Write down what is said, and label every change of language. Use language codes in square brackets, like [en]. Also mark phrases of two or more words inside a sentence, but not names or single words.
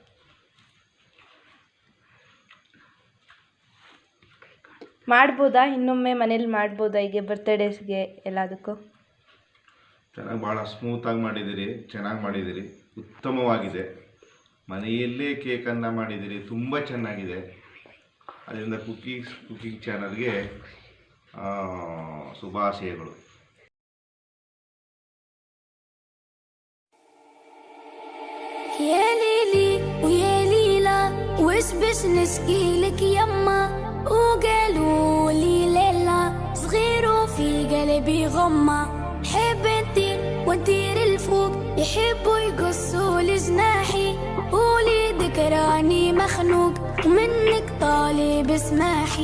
[kn] ಮಾಡ್ಬೋದಾ ಇನ್ನೊಮ್ಮೆ ಮನೇಲಿ ಮಾಡ್ಬೋದಾ, ಹೀಗೆ ಬರ್ತ್ಡೇಸ್ಗೆ ಎಲ್ಲದಕ್ಕೂ? ಚೆನ್ನಾಗಿ ಭಾಳ ಸ್ಮೂತಾಗಿ ಮಾಡಿದ್ದೀರಿ, ಚೆನ್ನಾಗಿ ಮಾಡಿದ್ದೀರಿ, ಉತ್ತಮವಾಗಿದೆ. ಮನೆಯಲ್ಲೇ ಕೇಕನ್ನು ಮಾಡಿದ್ದೀರಿ, ತುಂಬ ಚೆನ್ನಾಗಿದೆ. ಅದರಿಂದ [en] cooking channel [kn] ಶುಭಾಶಯಗಳು. [ar] يا ليلي ويا ليلى وش بش نشكيلك يما وقالوا لي ليلى صغير وفي قلبي غمة حب انتي وانتير الفوق يحبوا يقصوا لجناحي قولي ذكراني مخنوق ومنك طالب اسماحي